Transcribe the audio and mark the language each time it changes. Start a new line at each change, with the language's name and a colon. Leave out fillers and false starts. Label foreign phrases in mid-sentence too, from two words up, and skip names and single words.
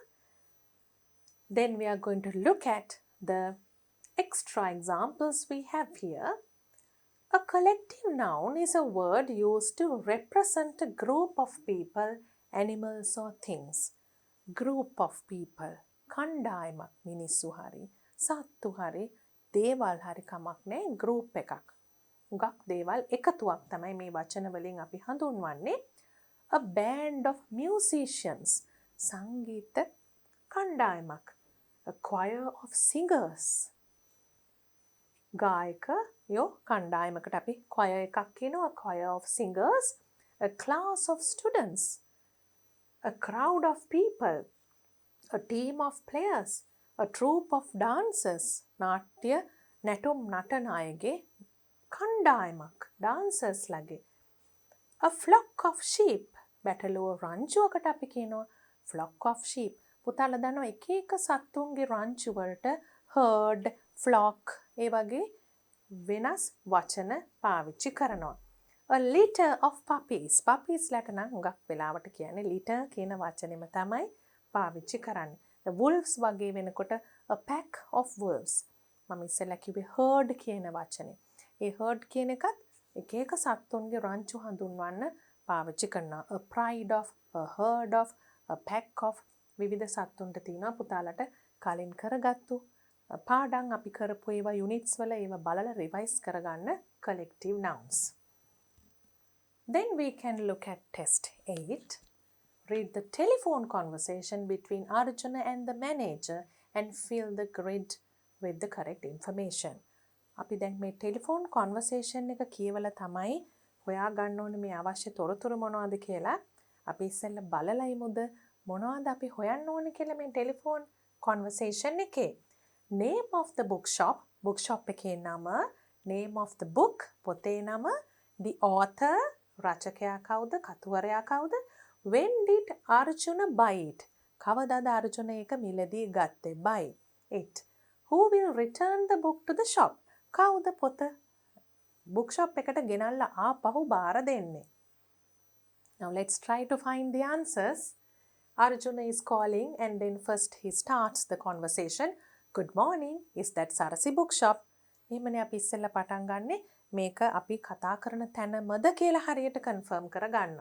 English: Then we are going to look at the extra examples we have here. A collective noun is a word used to represent a group of people, animals or things. Group of people.
Sinhala: කණ්ඩායමක් මිනිස්සු හරි සත්තු හරි දේවල් හරි කමක් නෑ ගෲප් එකක්. හුඟක් දේවල් එකතුවක් තමයි මේ වචන වලින් අපි හඳුන්වන්නේ.
English: A band of musicians.
Sinhala: සංගීත කණ්ඩායමක්.
English: A choir of singers.
Sinhala: ගායකයෝ කණ්ඩායමකට අපි choir එකක් කියනවා.
English: A choir of singers. A class of students. A crowd of people. A team of players. A troupe of dancers.
Sinhala: නාට්‍ය නැටුම් නටන අයගේ කණ්ඩායමක්.
English: dancers ලගේ. A flock of sheep.
Sinhala: බැටළුව රංචුවකට අපි කියනවා flock of sheep. පුතාලා දන්නවා එක එක සත්තුන්ගේ රංචු වලට herd, flock ඒ වගේ වෙනස් වචන පාවිච්චි කරනවා.
English: A litter of puppies.
Sinhala: puppies ලට නම් හුඟක් වෙලාවට කියන්නේ litter කියන වචනේම තමයි පාවිච්චි කරන්නේ.
English: The wolves
Sinhala: වගේ වෙනකොට
English: a pack of wolves.
Sinhala: මම ඉස්සෙල්ලා කිව්වේ herd කියන වචනේ. ඒ herd කියන එකත් එක එක සත්තුන්ගේ රංචු හඳුන්වන්න පාවිච්චි කරනවා.
English: A pride of, a herd of, a pack of
Sinhala: විවිධ සත්තුන්ට තියෙනවා පුතාලට කලින් කරගත්තු පාඩම් අපි කරපු ඒවා යුනිට්ස් වල ඒවා බලලා රිවයිස් කරගන්න
English: collective nouns. Then we can look at test 8. Read the telephone conversation between Arjuna and the manager and fill the grid with the correct information.
Sinhala: අපි දැන් මේ
English: telephone conversation
Sinhala: එක කියවලා තමයි හොයා ගන්න ඕනේ මේ අවශ්‍ය තොරතුරු මොනවද කියලා. අපි ඉස්සෙල්ලා බලලා ඉමුද මොනවද අපි හොයන්න ඕනේ කියලා මේ
English: telephone conversation
Sinhala: එකේ.
English: Name of the bookshop.
Sinhala: bookshop එකේ නම.
English: Name of the book.
Sinhala: පොතේ නම.
English: The author.
Sinhala: රචකයා කවුද? කතුවරයා කවුද?
English: When did Arjuna buy it?
Sinhala: කවදාද අර්ජුන ඒක මිලදී ගත්තේ?
English: Buy it. Who will return the book to the shop?
Sinhala: කවුද පොත bookshop එකට ගෙනල්ලා ආපහු බාර දෙන්නේ?
English: Now let's try to find the answers. Arjuna is calling and then first he starts the conversation. Good morning. Is that Sarasi bookshop?
Sinhala: එහෙමනේ අපි ඉස්සෙල්ලා පටන් ගන්නෙ මේක අපි කතා කරන තැනමද කියලා හරියට confirm කරගන්නවා.